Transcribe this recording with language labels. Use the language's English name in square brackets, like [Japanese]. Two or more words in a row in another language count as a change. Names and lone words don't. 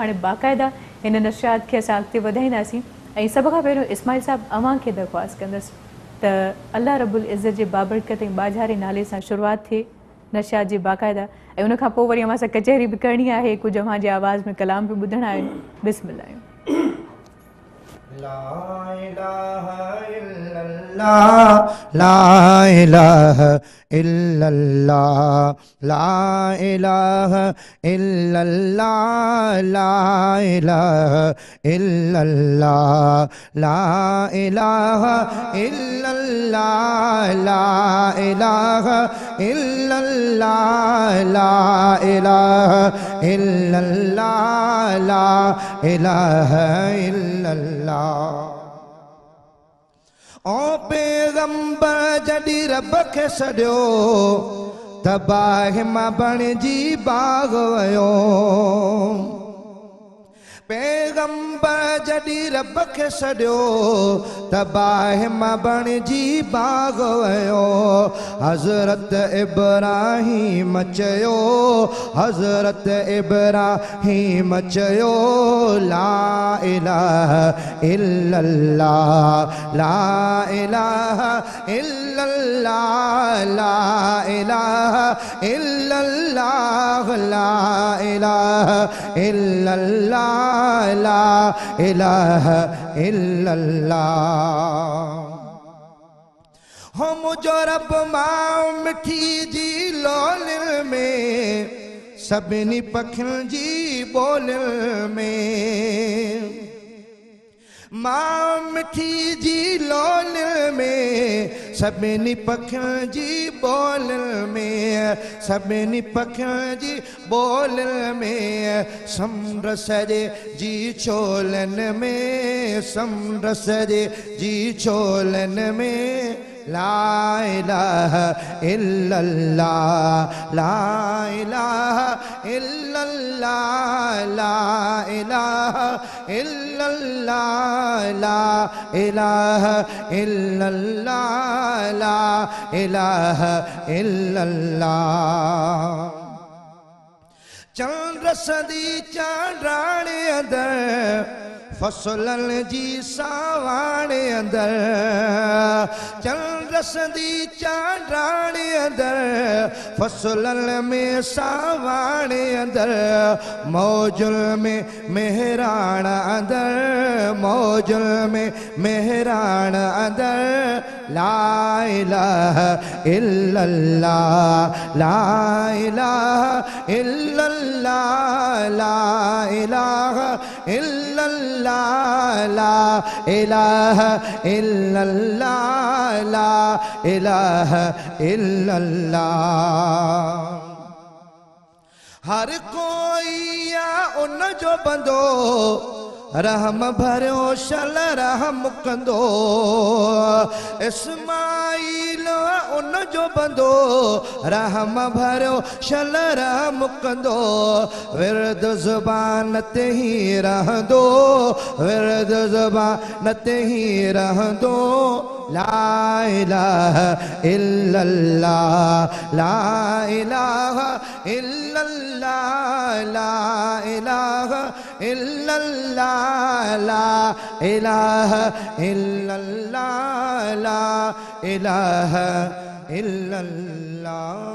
[Sindhi] हाणे बाक़ाइदा हिन नशियात खे असां अॻिते वधाईंदासीं ऐं सभ खां पहिरियों इस्माइल साहिबु अव्हांखे दरख़्वास्त कंदसि त अल्लाह रब्बुल इज़्ज़त जे बाबरकत ऐं बाझारे नाले सां शुरूआति थिए नशाद जी बाक़ाइदा ऐं उनखां पोइ वरी अव्हां सां कचहरी बि करणी आहे कुझु अव्हां जे आवाज़ में कलाम बि ॿुधणा आहिनि बिस्मिल्लाह [Arabic] لا إله إلا الله لا إله إلا الله لا إله إلا الله لا إله إلا الله لا إله إلا الله لا إله إلا الله لا إله إلا الله لا إله إلا الله [Sindhi] ओ पैगंबर जॾहिं रब खे सॾियो तबाह मां बणिजी बाग़ वयो पैगंबर जॾहिं रब खे सॾियो तबाह मां बणिजी बाग़ वयो हज़रत इब्राहीम चयो हज़रत इब्राहीम चयो [Arabic] لا إله إلا الله لا إله إلا الله لا إله إلا الله لا إله إلا الله لا إله إلا الله [Sindhi] हो मुझो रब मां मिठी जी लोलिल में सभिनी पखियुनि जी ॿोलिल में मां मिठी जी लोलिल में सभिनी पखियुनि जी ॿोलिल में सभिनी पखियुनि जी ॿोलिल में समुंड सॼे जी छोलनि में समुंड सॼे जी छोलनि में [Arabic] لا إله إلا الله لا إله إلا الله لا إله إلا الله لا إله إلا الله لا إله إلا الله [Sindhi] चंद्र सदी चांडाणे अंदर फसलनि जी सावाणे अंदर चंद्र सदी चांडाणे अंदर फसलनि में सावाणे अंदर मौजुल में मेहराण अंदर मौजुल में मेहराण अंदर [Arabic] لا إله إلا الله لا إله إلا الله لا إله إلا الله لا إله إلا الله لا إله إلا الله [Sindhi] हर कोई या उन जो बंदो रहम भरियो शल रहम कंदो इस्माईल उन जो बंदो रहम भरियो शल रहम कंदो विरद ज़ुबान ते ही रहंदो विरद ज़ुबान ते ही रहंदो [Arabic] لا إله إلا الله لا إله إلا الله لا إله إلا الله لا إله إلا الله لا إله إلا الله